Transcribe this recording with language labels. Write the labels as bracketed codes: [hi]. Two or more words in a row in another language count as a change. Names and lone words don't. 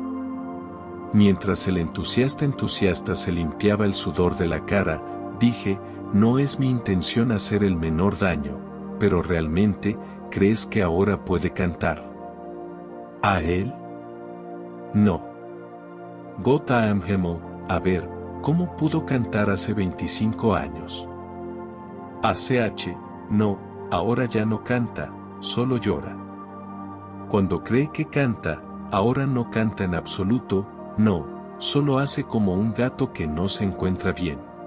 [es] Mientras el entusiasta se limpiaba el sudor de la cara, dije, no es mi intención hacer el menor daño, pero realmente, ¿crees que ahora puede cantar? ¿A él? No. [de] Gott am Himmel, [es] a ver, ¿cómo pudo cantar hace 25 años? A CH, no, ahora ya no canta, solo llora. Cuando cree que canta, ahora no canta en absoluto, no, solo hace como un gato que no se encuentra bien.